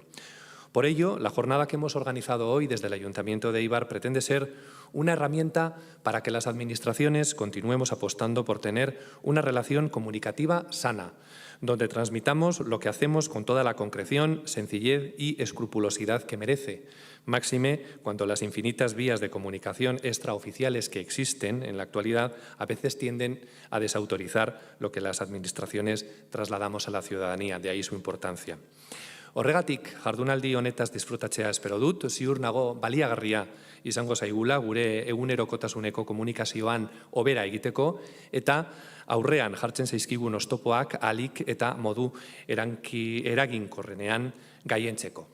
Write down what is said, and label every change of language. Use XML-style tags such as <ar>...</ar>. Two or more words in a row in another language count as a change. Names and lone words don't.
<es>Por ello, la jornada que hemos organizado hoy desde el Ayuntamiento de Eibar pretende ser una herramienta para que las administraciones continuemos apostando por tener una relación comunicativa sana, donde transmitamos lo que hacemos con toda la concreción, sencillez y escrupulosidad que merece, máxime cuando las infinitas vías de comunicación extraoficiales que existen en la actualidad a veces tienden a desautorizar lo que las administraciones trasladamos a la ciudadanía, de ahí su importancia.</es> <eu>Horregatik, jardunaldi honetaz disfrutatzea espero dut, ziur nago baliagarria izango zaigula gure egunerokotasuneko komunikazioan hobera egiteko eta aurrean jartzen zaizkigun oztopoak ahalik eta modu eraginkorrenean gaientzeko.</eu>